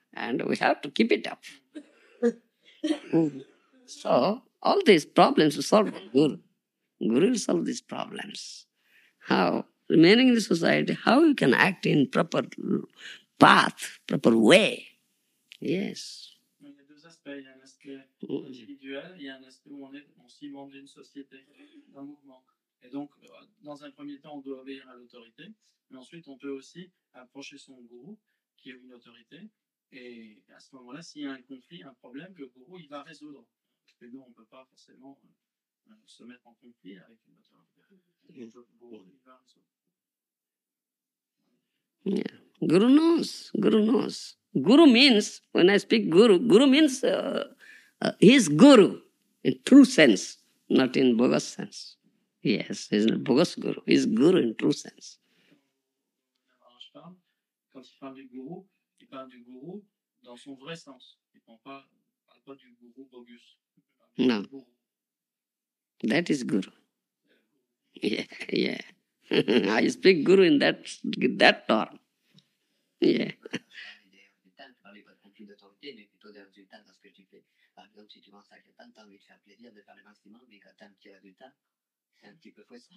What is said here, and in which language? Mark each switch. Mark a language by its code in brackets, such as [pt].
[en] And we have to keep it up. So, all these problems will solve by Guru. Guru will solve these problems. How? Remaining in the society, how you can act in proper path, proper way. Yes. [fr] Il y a deux aspects. Il y a un aspect individuel, il y a un aspect où on est aussi membre d'une société, d'un mouvement. Et donc, dans un premier temps, on doit obéir à l'autorité, mais ensuite, on peut aussi approcher son gourou, qui est une autorité, et à ce moment-là, s'il y a un conflit, un problème, le gourou, il va résoudre. Parce que nous, on ne peut pas forcément se mettre en conflit avec une autorité. Le gourou, il va résoudre. [en] Yeah. Guru knows. Guru means, when I speak Guru means he is Guru in true sense, not in bogus sense. Yes, he is not bogus Guru. He is Guru in true sense. [fr] Quand il parle du gourou, il parle du gourou dans son vrai sens. Il ne parle pas du gourou bogus. [en] No. That is Guru. Yeah. I speak Guru in that term. Yeah. [fr] Parler pas de conflit d'autorité, mais plutôt des résultats dans ce que tu fais. Par exemple, si tu penses à quelqu'un, tu as envie de faire plaisir, de faire le maximum, mais quand tu as un petit résultat, c'est un petit peu frustrant.